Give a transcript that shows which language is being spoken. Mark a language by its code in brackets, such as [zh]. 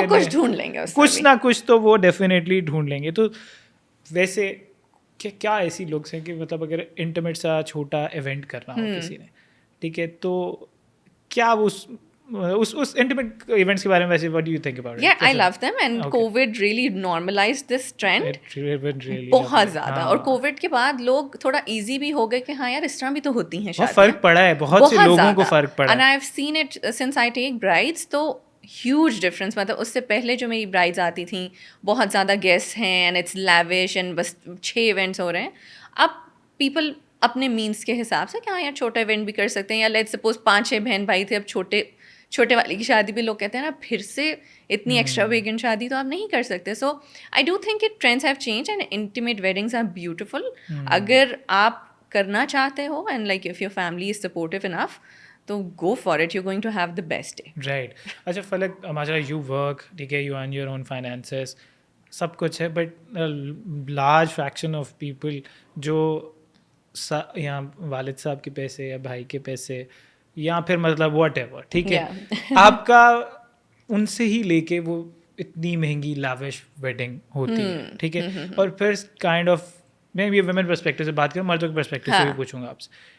[ur] لوگ کچھ ڈھونڈ لیں گے, کچھ نہ کچھ تو وہ ڈیفینیٹلی ڈھونڈ لیں گے. تو ویسے کہ کیا ایسی لوگ ہیں کہ مطلب اگر انٹیمیٹ سا چھوٹا ایونٹ کرنا ہو کسی نے, ٹھیک ہے, تو کیا وہ اس انٹیمیٹ ایونٹس کے بارے میں ویسے [en] what do you think about it? Yeah, I love them and COVID really normalized this trend بہت زیادہ. [ur] اور کووڈ کے بعد لوگ تھوڑا ایزی بھی ہو گئے کہ ہاں یار اس طرح بھی تو ہوتی ہیں شادیاں. فرق پڑا ہے, بہت سے لوگوں کو فرق پڑا. [en] And I've seen it since I take brides, تو huge difference. [ur] مطلب اس سے پہلے جو میری برائڈز آتی تھیں بہت زیادہ گیسٹ ہیں اینڈ اٹس لیوش اینڈ بس 6 ایونٹس ہو رہے ہیں. اب پیپل اپنے مینس کے حساب سے کہ ہاں یار چھوٹا ایونٹ بھی کر سکتے ہیں, یا لیٹس سپوز 5-6 بہن بھائی تھے, اب چھوٹے والی کی شادی بھی لوگ کہتے ہیں نا پھر سے اتنی ایکسٹرا ویگن شادی تو آپ نہیں کر سکتے. [en] So I do think it trends have change and intimate weddings are beautiful. [ur] اگر آپ کرنا چاہتے ہو [en] And like if your family is supportive enough, تو go for it, you going to have the best day. Right. [ur] اچھا فلک, ماشاء اللہ یو ورک, ٹھیک ہے, you earn your own finances, سب کچھ ہے, but large fraction of people جو یہاں والد صاحب کے پیسے یا بھائی کے پیسے یا پھر مطلب واٹ ایور, ٹھیک ہے, آپ کا ان سے ہی لے کے وہ اتنی مہنگی لاوش ویڈنگ ہوتی ہے, ٹھیک ہے, اور پھر کائنڈ آف میں یہ ویمن پرسپیکٹو سے بات کروں, مردوں کے پرسپیکٹو سے بھی پوچھوں گا آپ سے.